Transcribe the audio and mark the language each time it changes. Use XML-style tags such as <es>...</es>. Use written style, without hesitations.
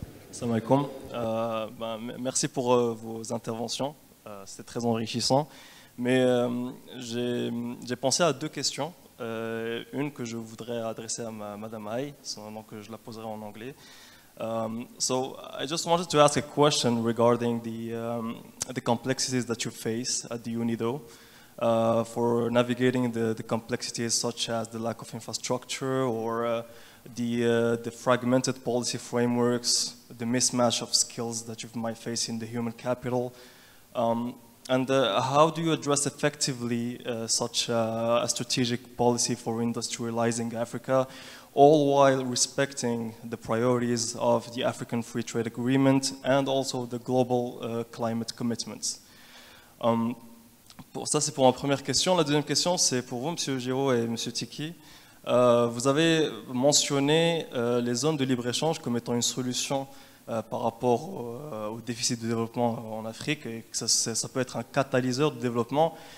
<ar>Salam alaikum.</ar> <fr>Merci pour vos interventions. C'était très enrichissant. Mais j'ai pensé à 2 questions. Une que je voudrais adresser à Madame Aïe, donc je la poserai en anglais.</fr> <en>So I just wanted to ask a question regarding the complexities that you face at the UNIDO for navigating the complexities such as the lack of infrastructure or the fragmented policy frameworks, the mismatch of skills that you might face in the human capital. And how do you address effectively such a strategic policy for industrializing Africa, all while respecting the priorities of the African Free Trade Agreement and also the global climate commitments?</en> <fr>Ça, c'est pour ma première question. La deuxième question, c'est pour vous, M. Giraud et M. Tiki. Vous avez mentionné les zones de libre-échange comme étant une solution par rapport au déficit de développement en Afrique, et que ça peut être un catalyseur de développement.</fr>